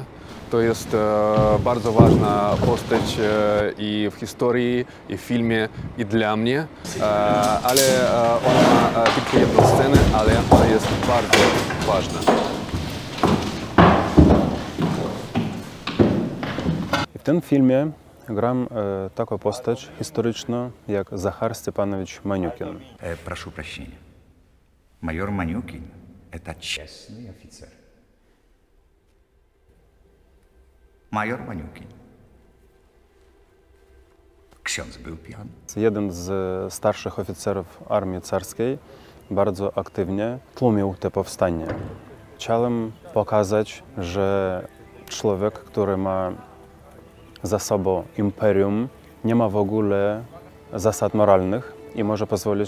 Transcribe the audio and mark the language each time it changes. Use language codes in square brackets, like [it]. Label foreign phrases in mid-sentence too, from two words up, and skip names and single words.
[pl] To jest bardzo ważna postać i w historii, i w filmie, i dla mnie. Ale ona ma tylko jedną scenę, ale ona jest bardzo ważna. W tym filmie gram taką postać historyczną jak Захар Степанович Манюкин. [ru] Прошу прощения. Майор Манюкин – это честный офицер. [pl] Major Maniukin. Ksiądz był pijany. Jeden z starszych oficerów armii carskiej bardzo aktywnie tłumił te powstanie. Chciałem pokazać, że człowiek, który ma za sobą imperium, nie ma w ogóle zasad moralnych i może pozwolić